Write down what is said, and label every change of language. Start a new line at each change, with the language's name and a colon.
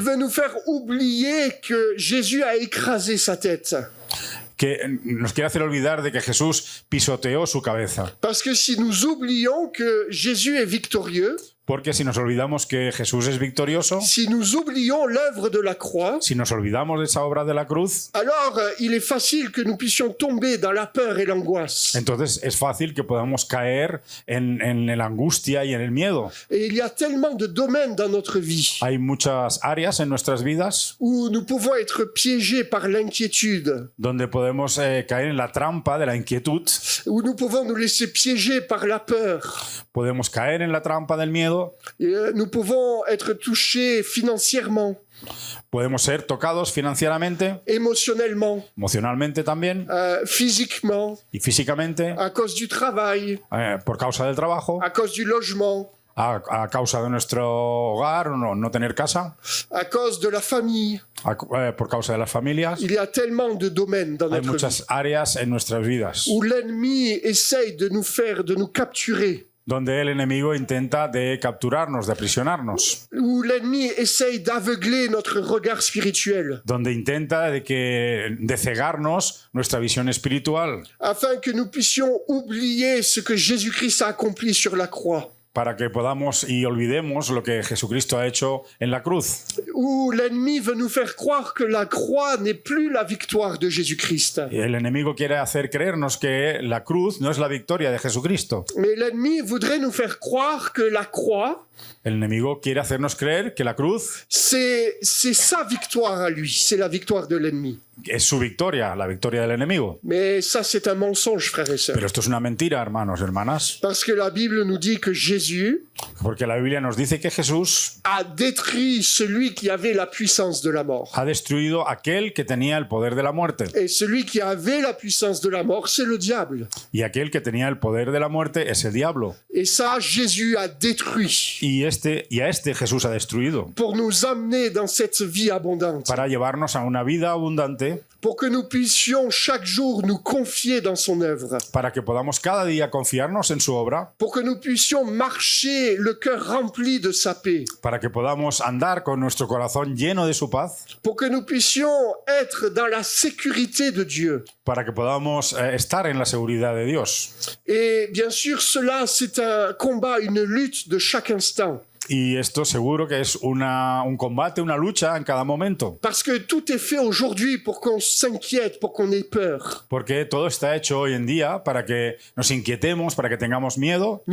French: Il veut nous faire oublier que Jésus a écrasé sa tête.
Spanish: Que nos quiere hacer olvidar de que Jesús pisoteó su cabeza.
French: Parce que si nous oublions que Jésus est victorieux,
Spanish: porque si nos olvidamos que Jesús es victorioso,
French: si nous oublions l'œuvre de la croix,
Spanish: si nos olvidamos de esa obra de la cruz,
French: alors il est facile que nous puissions tomber dans la peur et l'angoisse.
Spanish: Entonces es fácil que podamos caer en la angustia y en el miedo.
French: Et il y a tellement de domaines dans notre vie.
Spanish: Hay muchas áreas en nuestras vidas
French: où nous pouvons être piégés par l'inquiétude.
Spanish: Donde podemos caer en la trampa de la inquietud.
French: Où nous pouvons nous laisser piéger par la peur.
Spanish: Podemos caer en la trampa del miedo.
French: Nous pouvons être touchés financièrement.
Spanish: Podemos ser tocados financieramente, emocionalmente también,
French: physiquement,
Spanish: y físicamente,
French: à cause du travail,
Spanish: por causa del trabajo,
French: à cause du logement,
Spanish: a causa de nuestro hogar o no tener casa,
French: à cause de la famille.
Spanish: Por causa de las familias.
French: Il y a tellement de domaines dans notre vie.
Spanish: Hay muchas áreas en nuestras vidas.
French: Où l'ennemi essaye de nous capturer.
Spanish: donde el enemigo intenta de capturarnos, de aprisionarnos,
French: où l'ennemi essaye d'aveugler notre regard spirituel,
Spanish: donde intenta de cegarnos nuestra visión espiritual,
French: afin que nous puissions oublier ce que Jésus-Christ a accompli sur la croix,
Spanish: para que podamos y olvidemos lo que Jesucristo ha hecho en la cruz,
French: où l'ennemi veut nous faire croire que la croix n'est plus la victoire de Jésus-Christ.
Spanish: y el enemigo quiere hacer creernos que la cruz no es la victoria de Jesucristo.
French: Mais l'ennemi voudrait nous faire croire que la croix,
Spanish: El enemigo quiere hacernos creer que la cruz
French: c'est sa victoire à lui, c'est la victoire de l'ennemi.
Spanish: es su victoria, la victoria del enemigo.
French: Mais ça, c'est un mensonge, frères et sœurs.
Spanish: Pero esto es una mentira, hermanos y hermanas,
French: Parce que la Bible nous dit que Jésus
Spanish: porque la Biblia nos dice que Jesús
French: a détruit celui qui avait la puissance de la mort.
Spanish: ha destruido aquel que tenía el poder de la muerte.
French: Et celui qui avait la puissance de la mort, c'est le diable.
Spanish: Y aquel que tenía el poder de la muerte es el diablo.
French: Et ça, Jésus a détruit
Spanish: Y a este Jesús ha destruido
French: pour nous amener dans cette vie abondante,
Spanish: para llevarnos a una vida abundante,
French: pour que nous puissions chaque jour nous confier dans son œuvre,
Spanish: para que podamos cada día confiarnos en su obra,
French: pour que nous puissions marcher le cœur rempli de sa paix,
Spanish: para que podamos andar con nuestro corazón lleno de su paz,
French: pour que nous puissions être dans la sécurité de Dieu.
Spanish: para que podamos estar en la seguridad de Dios.
French: Et bien sûr, cela, c'est un combat, une lutte de chaque instant.
Spanish: Y esto seguro que es un combate, una lucha en cada momento.
French: Parce que tout est fait aujourd'hui pour qu'on s'inquiète, pour qu'on ait peur.
Spanish: Porque todo está hecho hoy en día para que nos inquietemos, para que tengamos miedo.